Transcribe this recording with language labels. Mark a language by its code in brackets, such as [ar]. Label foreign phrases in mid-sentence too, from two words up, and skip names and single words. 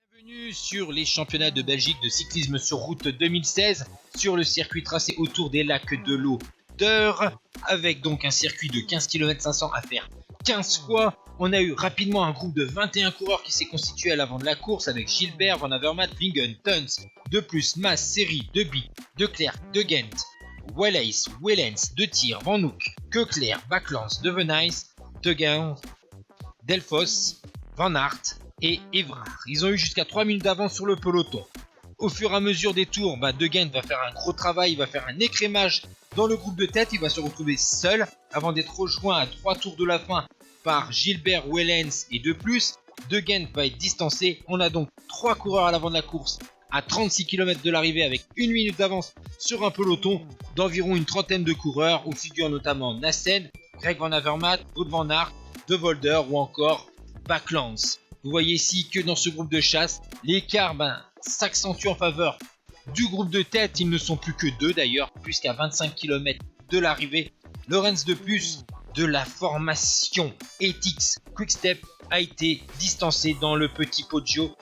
[fr] Bienvenue sur les championnats de Belgique de cyclisme sur route 2016 sur le circuit tracé autour des lacs de l'Odeur avec donc un circuit de 15 km 500 à faire 15 fois. On a eu rapidement un groupe de 21 coureurs qui s'est constitué à l'avant de la course avec Gilbert, Van Avermaet, Vingen, Teuns, de plus Mas, Seri, De Bie, De Klerk, De Gent, Wallace, Wellens, De Thier, Van Hoek, Keuckler, Backlands, De Venijs, De Gent, Delphos, Van Aert et Évrard. Ils ont eu jusqu'à 3 minutes d'avance sur le peloton. Au fur et à mesure des tours, De Gent va faire un gros travail, il va faire un écrémage dans le groupe de tête, il va se retrouver seul avant d'être rejoint à 3 tours de la fin par Gilbert, Wellens et de plus. De Gent va être distancé. On a donc 3 coureurs à l'avant de la course à 36 km de l'arrivée avec 1 minute d'avance sur un peloton d'environ une trentaine de coureurs où figurent notamment Nassen, Greg Van Avermaet, Wout van Aert, De Volder ou encore Backlands. Vous voyez ici que dans ce groupe de chasse, l'écart s'accentue en faveur du groupe de tête. Ils ne sont plus que 2 d'ailleurs, puisqu'à 25 km de l'arrivée, Laurens de plus de la formation Ethics Quickstep a été distancé dans le petit Poggio.